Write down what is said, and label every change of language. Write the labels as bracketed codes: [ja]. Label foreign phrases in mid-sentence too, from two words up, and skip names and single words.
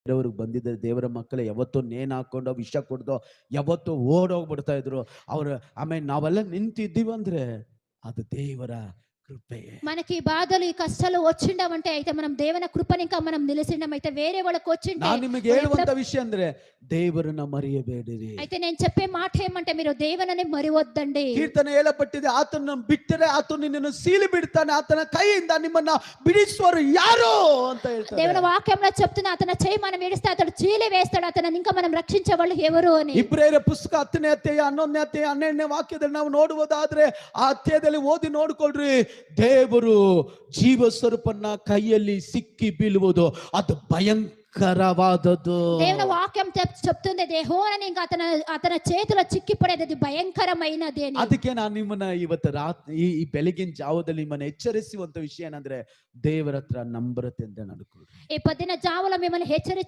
[kn] ದೇವ್ರಿಗೆ ಬಂದಿದ್ದ ದೇವರ ಮಕ್ಕಳೇ ಯಾವತ್ತೋ ನೇಣು ಹಾಕೊಂಡು ವಿಷ ಕುಡ್ದು ಯಾವತ್ತೋ ಓಡೋಗ್ಬಿಡ್ತಾ ಇದ್ರು ಅವ್ರು. ಆಮೇಲೆ ನಾವೆಲ್ಲ ನಿಂತಿದ್ದೀವಂದ್ರೆ ಅದು ದೇವರ కృపయే. [te] మనకి ఈ బాధలు ఈ కష్టాలు వచ్చిండవంటే అయితే మనం దేవుని కృపని ఇంకా మనం నిలిసిండమైతే వేరే వాళ్ళకి వచ్చింటే [kn] ನಾನು ನಿಮಗೆ ಹೇಳುವಂತ ವಿಷಯ ಅಂದ್ರೆ ದೇವರನ್ನ ಮರೆಯಬೇಡಿರಿ. [te] అయితే నేను చెప్పే మాట ఏమంటే మీరు దేవుని మరివొద్దండి. [kn] ಕೀರ್ತನೆ ಹೇಳಪಟ್ಟಿದೆ, ಆತನನ್ನು ಬಿಟ್ಟರೆ ಆತನು ನಿನ್ನನ್ನು ಸೀಳಿ ಬಿಡ್ತಾನೆ, ಆತನ ಕೈಯಿಂದ ನಿಮ್ಮನ್ನ ಬಿಡಿಸುವರು ಯಾರು ಅಂತ ಹೇಳ್ತಾರೆ. [te] దేవుని వాక్యంలో చెప్తున్నా అతని చేయి మనం విడిస్తే అతడు చీలి వేస్తాడు, అతను ఇంకా మనం రక్షించే వాళ్ళు ఎవరు అని. [kn] ಇಬ್ರಿಯರ ಪುಸ್ತಕ 10ನೇ ಅಧ್ಯಾಯ 11ನೇ ಅಧ್ಯಾಯ 12ನೇ ವಾಕ್ಯದಲ್ಲಿ ನಾವು ನೋಡುವುದಾದ್ರೆ ಆ ಅಧ್ಯಾಯದಲ್ಲಿ ಓದಿ ನೋಡ್ಕೊಳ್ರಿ. ದೇವರು ಜೀವ ಸ್ವರೂಪನ್ನ ಕೈಯಲ್ಲಿ ಸಿಕ್ಕಿ ಬೀಳುವುದು ಅದು భయంకరవాదదు. [te] దేవుని వాక్యం చెప్తుంది దేహోనని ఇంకా అతని చేతిలో చిక్కిపడేది అది భయంకరమైనది అని. [kn] ಅದಕ್ಕೆ ನಾನು ನಿಮ್ಮನ್ನ ಇವತ್ತು ಈ ಬೆಳಗಿನ ಜಾವದಲ್ಲಿ ನಿಮ್ಮನ್ನ ಎಚ್ಚರಿಸುವಂತ ವಿಷಯ ಏನಂದ್ರೆ ದೇವರ ಹತ್ರ ನಂಬರತೆಯಿಂದ ನಡ್ಕೊಳ್ಳಿ. [te] ఈ పొద్దున జావలో మిమ్మల్ని హెచ్చరించే